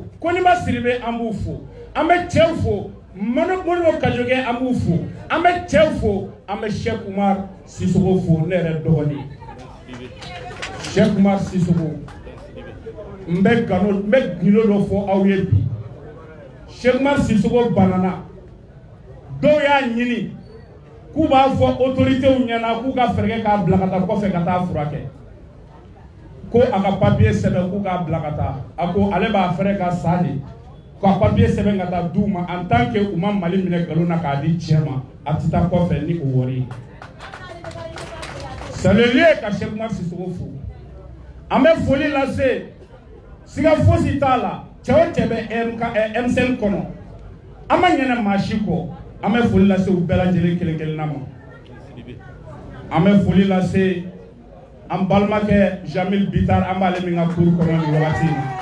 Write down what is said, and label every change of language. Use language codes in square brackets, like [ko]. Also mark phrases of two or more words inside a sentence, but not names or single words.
[bm] Koniba Sidibe an b'u fo an bɛ cɛw fo Modibo Kajoge an b'u fo an bɛ cɛw fo an bɛ Cheikh Oumar Sissoco fo ne yɛrɛ dɔgɔnin Cheikh Oumar Sissoco n bɛ gundo dɔ fɔ aw ye bi Cheikh Oumar Sissoco banana dɔw y'a ɲini k'u b'a fɔ autoritéw ɲɛna k'u ka fɛɛrɛ k'a bila ka taa kɔfɛ ka taa furakɛ ko a ka papier sɛbɛn k'u k'a bila ka taa a ko ale b'a fɛɛrɛ ka sa de ka papier sɛbɛn ka taa d'u ma [fr] en tant que [bm] u ma Mali minɛ nkalon na k'a di cɛ ma a tɛ taa kɔfɛ ni o wari ye. [fr] C'est le lieu ka Cheikh Oumar Sissoko fo. [bm] An bɛ foli lase siga fosi t'a la cɛ o cɛ bɛ M5 kɔnɔ an ma ɲɛnɛ maa si kɔ an bɛ foli lase u bɛɛ lajɛlen kelen kelenna ma. An bɛ foli lase an balimakɛ Jamil Bitar an b'ale min ka cour kɔnɔ nin wagati in na.